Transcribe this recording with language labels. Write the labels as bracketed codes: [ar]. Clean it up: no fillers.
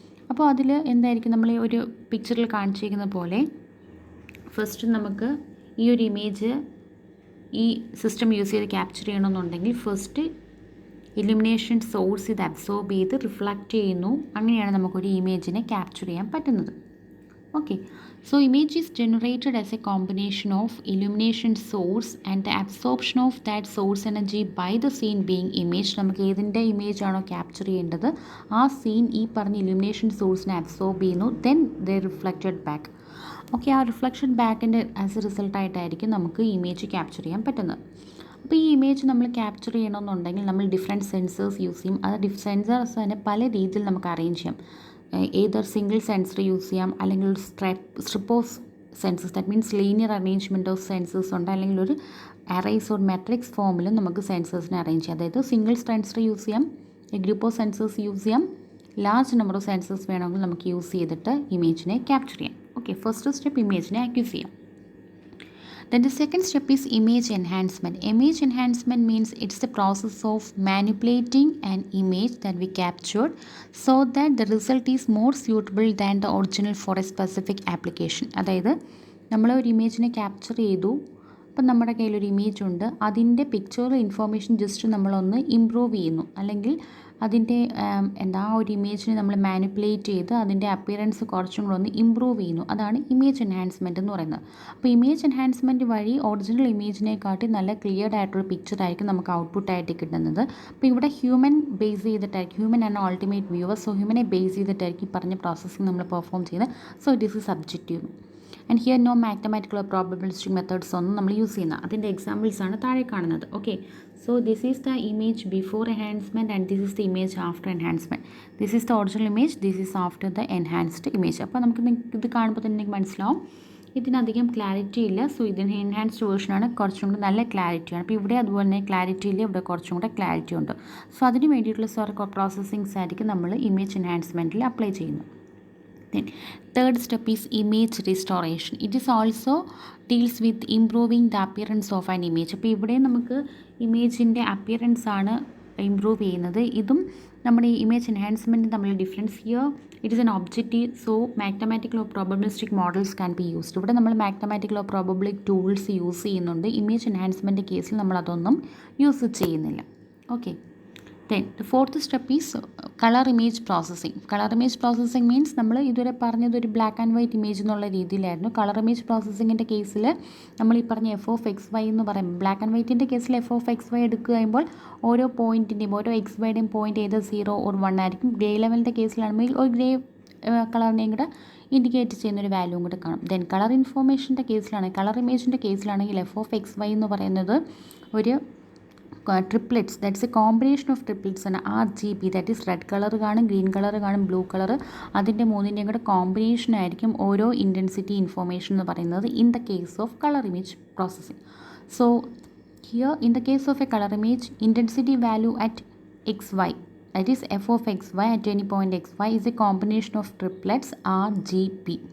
[ml] അപ്പോൾ അതിൽ എന്തായിരിക്കും, നമ്മൾ ഒരു പിക്ചറിൽ കാണിച്ചിരിക്കുന്ന പോലെ ഫസ്റ്റ് നമുക്ക് ഈ ഒരു ഇമേജ് ഈ സിസ്റ്റം യൂസ് ചെയ്ത് ക്യാപ്ചർ ചെയ്യണമെന്നുണ്ടെങ്കിൽ ഫസ്റ്റ് ഇലുമിനേഷൻ സോഴ്സ് ഇത് അബ്സോർബ് ചെയ്ത് റിഫ്ലക്റ്റ് ചെയ്യുന്നു. അങ്ങനെയാണ് നമുക്കൊരു ഇമേജിനെ ക്യാപ്ചർ ചെയ്യാൻ പറ്റുന്നത്. [en] Okay, so image is generated as a combination of illumination source and the absorption of that source energy by the scene being imaged. [ml] നമുക്ക് ഏതിൻ്റെ ഇമേജ് ആണോ ക്യാപ്ചർ ചെയ്യേണ്ടത് ആ സീൻ ഈ പറഞ്ഞ ഇലുമിനേഷൻ സോഴ്സിനെ അബ്സോർബ് ചെയ്യുന്നു. [en] Then they reflected back. [ml] Okay, ആ reflection ബാക്കിൻ്റെ as A റിസൾട്ടായിട്ടായിരിക്കും നമുക്ക് ഇമേജ് ക്യാപ്ചർ ചെയ്യാൻ പറ്റുന്നത്. അപ്പോൾ ഈ ഇമേജ് നമ്മൾ ക്യാപ്ചർ ചെയ്യണമെന്നുണ്ടെങ്കിൽ നമ്മൾ ഡിഫറെൻറ്റ് സെൻസേഴ്സ് യൂസ് ചെയ്യും. അത് സെൻസേഴ്സ് തന്നെ പല രീതിയിൽ നമുക്ക് അറേഞ്ച് ചെയ്യാം. ഏതർ സിംഗിൾ സെൻസർ യൂസ് ചെയ്യാം, അല്ലെങ്കിൽ ഒരു strip of sensors, that means linear arrangement of sensors ഉണ്ട്, അല്ലെങ്കിൽ ഒരു അറേസ് ഓർ മെട്രിക്സ് ഫോമിൽ നമുക്ക് സെൻസേഴ്സിനെ അറേഞ്ച് ചെയ്യാം. അതായത് സിംഗിൾ സെൻസർ യൂസ് ചെയ്യാം, ഗ്രൂപ്പ് ഓഫ് സെൻസേഴ്സ് യൂസ് ചെയ്യാം, ലാർജ് നമ്പർ ഓഫ് സെൻസേഴ്സ് വേണമെങ്കിൽ നമുക്ക് യൂസ് ചെയ്തിട്ട് ഇമേജിനെ ക്യാപ്ചർ ചെയ്യാം. ഓക്കെ, ഫസ്റ്റ് സ്റ്റെപ്പ് ഇമേജിനെ അക്യൂസ് ചെയ്യാം. [en] Then the second step is image enhancement. Image enhancement means it's the process of manipulating an image that we captured so that the result is more suitable than the original for a specific application. [ml] അതായത് നമ്മൾ ഒരു ഇമേജിനെ capture ചെയ്തു, അപ്പം നമ്മുടെ കയ്യിലൊരു image ഉണ്ട്, അതിൻ്റെ picture information just നമ്മളൊന്ന് ഇമ്പ്രൂവ് ചെയ്യുന്നു, അല്ലെങ്കിൽ അതിൻ്റെ ഒരു ഇമേജിനെ നമ്മൾ മാനിപ്പുലേറ്റ് ചെയ്ത് അതിൻ്റെ അപ്പിയറൻസ് കുറച്ചും കൂടെ ഒന്ന് ഇമ്പ്രൂവ് ചെയ്യുന്നു. അതാണ് ഇമേജ് എൻഹാൻസ്മെൻറ്റ് എന്ന് പറയുന്നത്. അപ്പോൾ ഇമേജ് എൻഹാൻസ്മെൻറ്റ് വഴി ഒറിജിനൽ ഇമേജിനെക്കാട്ടി നല്ല ക്ലിയർഡ് ആയിട്ടൊരു പിക്ചറായിരിക്കും നമുക്ക് ഔട്ട്പുട്ടായിട്ട് കിട്ടുന്നത്. അപ്പോൾ ഇവിടെ ഹ്യൂമൻ ബേസ് ചെയ്തിട്ടായിരിക്കും, ഹ്യൂമൻ ആണ് അൾട്ടിമേറ്റ് വ്യൂവർ. സോ ഹ്യൂമനെ ബേസ് ചെയ്തിട്ടായിരിക്കും ഈ പറഞ്ഞ പ്രോസസ്സിങ് നമ്മൾ പെർഫോം ചെയ്യുന്നത്. [en] So this is subjective. And here no mathematical or probabilistic methods [ml] ഒന്നും നമ്മൾ യൂസ് ചെയ്യുന്ന. അതിൻ്റെ എക്സാമ്പിൾസാണ് താഴെ കാണുന്നത്. [en] Okay, so this is the image before enhancement and this is the image after enhancement. This is the original image, this is after the enhanced image. [ml] അപ്പോൾ നമുക്ക് ഇത് കാണുമ്പോൾ തന്നെ എനിക്ക് മനസ്സിലാവും ഇതിനധികം ക്ലാരിറ്റി ഇല്ല. സോ ഇതിന് എൻഹാൻസ്ഡ് വേർഷനാണ്, കുറച്ചും കൂടി നല്ല ക്ലാരിറ്റിയാണ്. അപ്പോൾ ഇവിടെ അതുപോലെ തന്നെ ക്ലാരിറ്റി ഇല്ല, ഇവിടെ കുറച്ചും കൂടെ ക്ലാരിറ്റി ഉണ്ട്. സോ അതിന് വേണ്ടിയിട്ടുള്ള പ്രോസസ്സിങ്സ് ആയിരിക്കും നമ്മൾ ഇമേജ് എൻഹാൻസ്മെൻറ്റിൽ അപ്ലൈ ചെയ്യുന്നത്. [en] Then third step is image restoration. It is also deals with improving the appearance of an image. [ml] അപ്പോൾ ഇവിടെ നമുക്ക് ഇമേജിൻ്റെ അപ്പിയറൻസ് ആണ് ഇമ്പ്രൂവ് ചെയ്യുന്നത്. ഇതും നമ്മുടെ ഈ ഇമേജ് എൻഹാൻസ്മെൻറ്റ് തമ്മിൽ difference. [en] Here it is an objective, so mathematical or probabilistic models can be used. [ml] ഇവിടെ നമ്മൾ മാത്തമാറ്റിക്കൽ ഓർ പ്രോബബിലിക് ടൂൾസ് യൂസ് ചെയ്യുന്നുണ്ട്. ഇമേജ് എൻഹാൻസ്മെൻറ്റ് കേസിൽ നമ്മൾ അതൊന്നും യൂസ് ചെയ്യുന്നില്ല. Okay. [en] Then the fourth step is color image processing. Color image processing means [ml] നമ്മൾ ഇതുവരെ പറഞ്ഞത് ഒരു ബ്ലാക്ക് ആൻഡ് വൈറ്റ് ഇമേജ് എന്നുള്ള രീതിയിലായിരുന്നു. കളർ ഇമേജ് പ്രോസസ്സിങ്ങിൻ്റെ കേസിൽ നമ്മൾ ഈ പറഞ്ഞ FX/Y എന്ന് പറയും. ബ്ലാക്ക് ആൻഡ് വൈറ്റിൻ്റെ കേസിൽ FX/Y എടുക്കുക കഴിയുമ്പോൾ ഓരോ പോയിൻറ്റിൻ്റെയും ഓരോ XYയുടെയും പോയിൻറ്റ് ഏത് 0 or 1 ആയിരിക്കും. ഗ്രേ ലെവലിൻ്റെ കേസിലാണെങ്കിൽ ഒരു ഗ്രേ കളറിനെയും കൂടെ ഇൻഡിക്കേറ്റ് ചെയ്യുന്നൊരു വാല്യൂവും കൂടെ കാണും. ദെൻ കളർ ഇൻഫോർമേഷൻ്റെ കേസിലാണ്, കളർ ഇമേജിൻ്റെ കേസിലാണെങ്കിൽ FX/Y എന്ന് പറയുന്നത് ഒരു triplets, [en] that's a combination of triplets [ml] ആണ്. RGB, that is red colour കാണും, ഗ്രീൻ കളർ കാണും, ബ്ലൂ കളർ. അതിൻ്റെ മൂന്നിൻ്റെയും കൂടെ കോമ്പിനേഷൻ ആയിരിക്കും ഓരോ ഇൻറ്റൻസിറ്റി ഇൻഫോർമേഷൻ എന്ന് പറയുന്നത് [en] In the case of colour image processing. So here in the case of a colour image, intensity value at XY, that is FXY at any point XY is a combination of triplets RGB.